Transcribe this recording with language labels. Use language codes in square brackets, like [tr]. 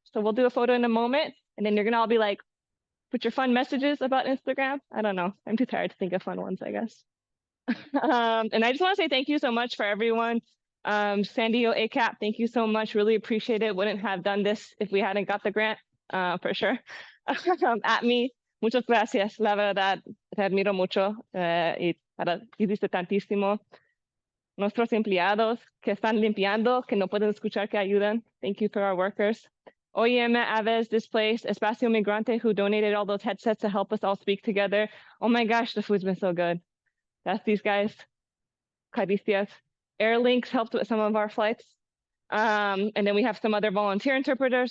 [en] So we'll do a photo in a moment. And then you're going to all be like, put your fun messages about Instagram. I don't know. I'm too tired to think of fun ones, I guess. And I just want to say thank you so much for everyone. San Diego ACAP, thank you so much. Really appreciate it. Wouldn't have done this if we hadn't got the grant, for sure. [es] At me, muchas gracias. La verdad, te admiro mucho y hiciste tantísimo. Nuestros empleados que están limpiando, que no pueden escuchar, que ayudan. [en] Thank you for our workers. OIM Aves Displaced, Espacio Migrante, who donated all those headsets to help us all speak together. Oh my gosh, the food's been so good. That's these guys. Caricias. Airlinks helped with some of our flights. And then we have some other volunteer interpreters.